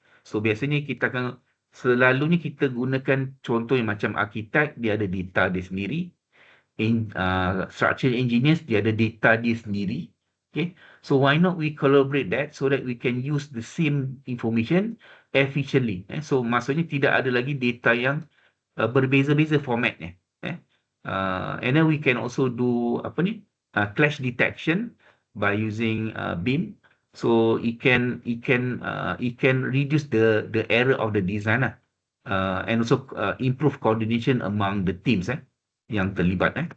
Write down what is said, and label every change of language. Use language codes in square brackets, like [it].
[ms] So biasanya selalunya kita gunakan contoh yang macam arkitek, dia ada data dia sendiri. Structural engineers, dia ada data dia sendiri. [en] Okay, so why not we collaborate that so that we can use the same information efficiently. [ms] So maksudnya tidak ada lagi data yang berbeza-beza formatnya. [en] And then we can also do clash detection by using BIM. So it can reduce the error of the design and also improve coordination among the teams [ms] yang terlibat.